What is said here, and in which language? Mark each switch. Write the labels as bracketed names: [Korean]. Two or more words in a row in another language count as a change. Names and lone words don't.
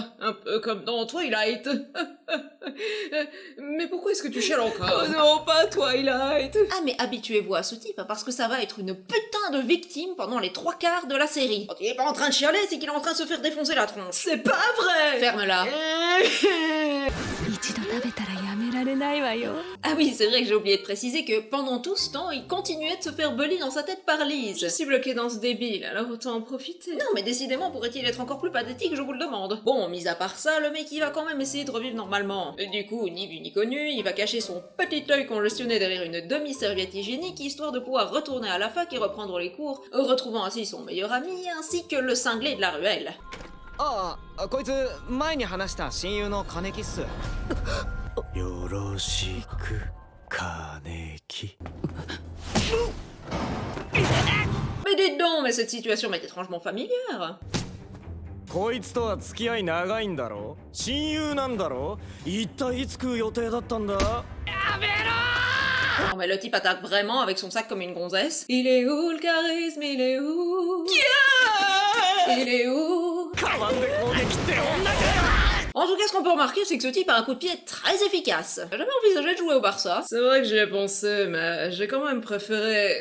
[French] Un peu comme dans Twilight. Mais pourquoi est-ce que tu chiales encore? Oh non, pas Twilight. Ah mais habituez-vous à ce type, parce que ça va être une putain de victime pendant les 3/4 de la série. Quand il est pas en train de chialer, c'est qu'il est en train de se faire défoncer la tronche. C'est pas vrai. Ferme-la. [Japanese] れたらやめられないわよ。 [French] Ah oui, c'est vrai que j'ai oublié de préciser que pendant tout ce temps, il continuait de se faire bully dans sa tête par Lise. Je suis bloqué dans ce débile, alors autant en profiter. Non mais décidément, pourrait-il être encore plus pathétique, je vous le demande. Bon, mis à part ça, le mec il va quand même essayer de revivre normalement. Et du coup, ni vu ni connu, il va cacher son petit œil congestionné derrière une demi-serviette hygiénique, histoire de pouvoir retourner à la fac et reprendre les cours, retrouvant ainsi son meilleur ami, ainsi que le cinglé de la ruelle. [Japanese] ああ、こいつ前に話した親友の金木っす。よろしく金木。 [French] Mais dites donc, mais cette situation m'est étrangement familière. [Japanese] こいつとは付き合い長いんだろ、親友なんだろ、一体いつ食う予定だったんだ。 [French] Non mais le type attaque vraiment avec son sac comme une gonzesse. Il est où le charisme, il est où? Il est où? En tout cas, ce qu'on peut remarquer, c'est que ce type a un coup de pied très efficace. J'ai jamais envisagé de jouer au Barça. C'est vrai que j'y ai pensé, mais j'ai quand même préféré...